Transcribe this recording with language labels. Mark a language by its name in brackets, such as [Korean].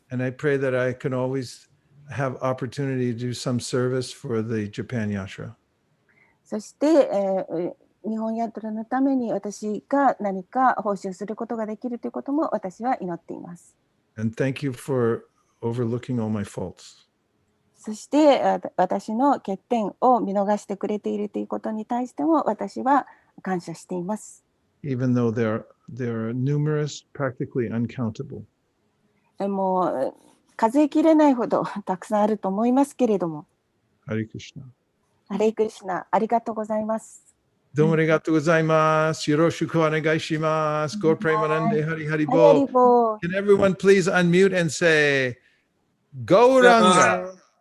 [English] And I pray that I can always have opportunity to do some service for the Japan Yashra. [Japanese] そして、日本ヤトラのために私が何か奉仕をすることができるということも私は祈っています。 [English] And thank you for overlooking all my faults. [Japanese] そして私の欠点を見逃してくれているということに対しても私は感謝しています。 [English] Even though there are numerous, practically uncountable. [Japanese] もう数えきれないほどたくさんあると思いますけれども。 [English] Hare Krishna. [Japanese] ハレイクリシュナ、ありがとうございます。どうもありがとうございます。よろしくお願いします。ごプレマナンデハリハリハリハリボー。ボー。 [English] Can everyone please unmute and say, Gauranga?